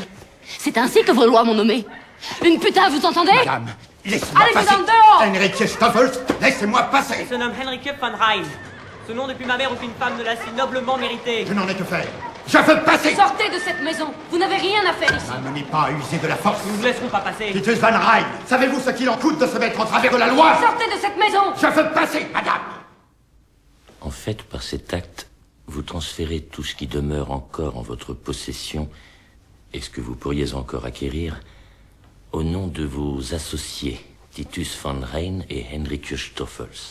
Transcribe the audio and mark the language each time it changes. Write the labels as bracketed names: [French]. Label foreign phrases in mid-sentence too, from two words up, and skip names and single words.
[French] C'est ainsi que vos lois m'ont nommé. Une putain, vous entendez? Madame, laissez-moi Allez, passer. vous en dehors! Henrique Stoffels, laissez-moi passer. Il se nomme Henrike van Rijn. Ce nom depuis ma mère aucune femme ne l'a si noblement mérité. Je n'en ai que faire. Je veux passer. Sortez de cette maison. Vous n'avez rien à faire ici. N'amenez pas à user de la force. Nous ne vous laisserons pas passer. Titus van Rijn, savez-vous ce qu'il en coûte de se mettre en travers de la loi? Sortez de cette maison. Je veux passer, madame. En fait, par cet acte, vous transférez tout ce qui demeure encore en votre possession et ce que vous pourriez encore acquérir au nom de vos associés, Titus van Rijn et Henrike Stoffels.